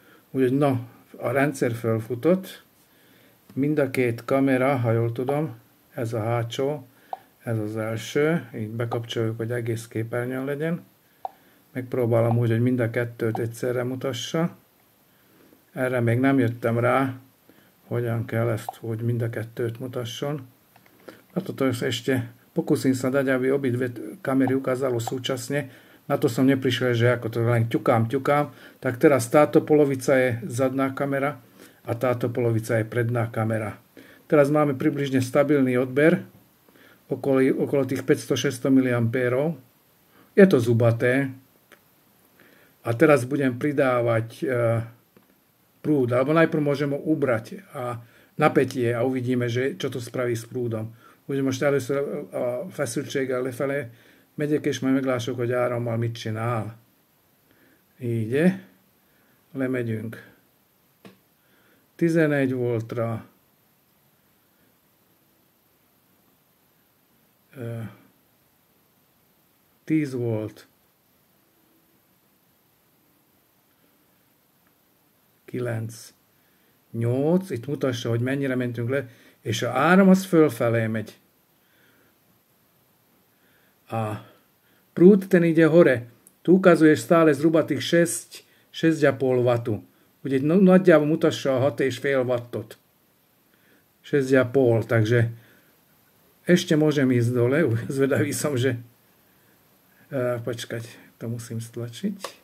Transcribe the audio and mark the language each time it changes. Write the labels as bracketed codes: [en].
[hu] Úgyhogy no, a rendszer felfutott, mind a két kamera, ha jól tudom, ez a hátsó, ez az első, így bekapcsoljuk, hogy egész képernyőn legyen. Megpróbálom úgy, hogy mind a kettőt egyszerre mutassa. Erre még nem jöttem rá, hogyan kell ezt, hogy mind a kettőt mutasson. [sk] Na toto ešte pokúsim sa dať, aby obidve kamery ukázalo súčasne. Na to som neprišiel, že ako to len ťukám. Tak teraz táto polovica je zadná kamera a táto polovica je predná kamera. Teraz máme približne stabilný odber, okolo tých 500-600 mA. Je to zubaté. A teraz budem pridávať prúd, alebo najprv môžem ho ubrať a napätie a uvidíme, že čo to spraví s prúdom. [hu] Ugye most először a feszültséggel lefelé megyek, és majd meglássuk, hogy árammal mit csinál. Így, lemegyünk 11 voltra, 10 volt, 9, 8, itt mutassa, hogy mennyire mentünk le, és a áram az fölfelé megy. [sk] A prúd ten ide hore. Tu ukazuje stále zhruba tých 6,5 W. [hu] Ugye nagyjából mutassa a 6,5 W. [sk] 6,5, takže ešte môžem ísť dole. Zvedavý som, že... počkať, to musím stlačiť.